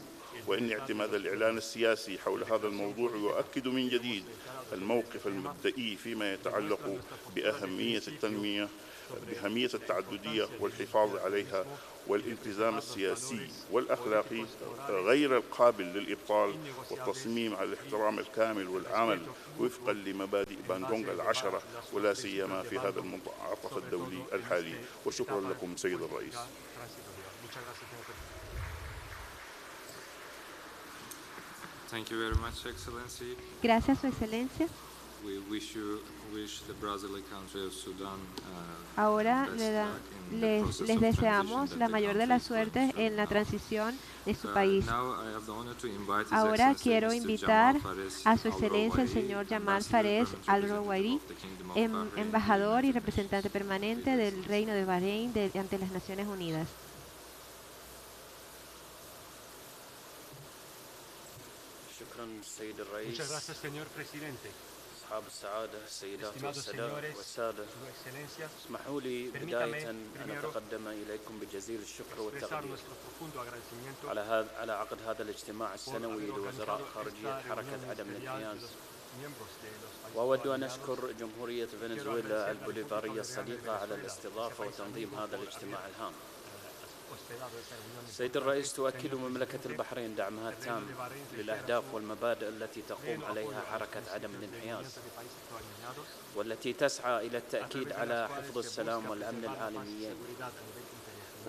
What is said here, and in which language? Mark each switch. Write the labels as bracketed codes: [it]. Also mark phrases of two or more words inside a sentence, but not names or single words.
[ar] وإن اعتماد الإعلان السياسي حول هذا الموضوع يؤكد من جديد الموقف المبدئي فيما يتعلق بأهمية التنمية، بأهمية التعددية والحفاظ عليها، والالتزام السياسي والأخلاقي غير القابل للإبطال، والتصميم على الاحترام الكامل والعمل وفقا لمبادئ باندونغ ال10، ولا سيما في هذا المنعطف الدولي الحالي. وشكرا لكم سيد الرئيس. [en] Thank you very much, Excellency. [es] Gracias, Su Excelencia. [en] We wish the Brazilian country of Sudan [es] Ahora [en] best luck in the [es] les [en] process of [es] deseamos [en] transition [es] la [en] that the [es] mayor de [en] country [es] las [en] is going [es] suertes [en] through. [es] en la transición de su país. [en] Now I have the honor to invite His [es] Ahora [en] Excellency [es] quiero [en] Mr. [es] invitar [en] Jamal Fares [es] a Su Excelencia el [en] Al-Rawairy, [es] señor Jamal [en] Ambassador [es] Fares [en] Permanent [es] Al-Rawairy, [en] Representative of the Kingdom of Bahrain in the [es] embajador y [en] United [es] representante [en] Nations. [es] permanente del Reino de Bahrein ante las Naciones Unidas. Muchas gracias, señor presidente. [ar] أصحاب السعادة السيدات [es] Estimados [ar] والسادة [es] Su Excelencias, [ar] اسمحوا لي بداية أن أتقدم إليكم بجزيل الشكر [es] expresar [ar] والتقدير [es] nuestro profundo agradecimiento [ar] على عقد هذا الاجتماع السنوي لوزراء خارجية حركة عدم الانحياز. وأود أن أشكر جمهورية فنزويلا البوليفارية الصديقة على الاستضافة وتنظيم هذا الاجتماع الهام. سيد الرئيس، تؤكد مملكة البحرين دعمها التام للأهداف والمبادئ التي تقوم عليها حركة عدم الانحياز، والتي تسعى إلى التأكيد على حفظ السلام والأمن العالميين.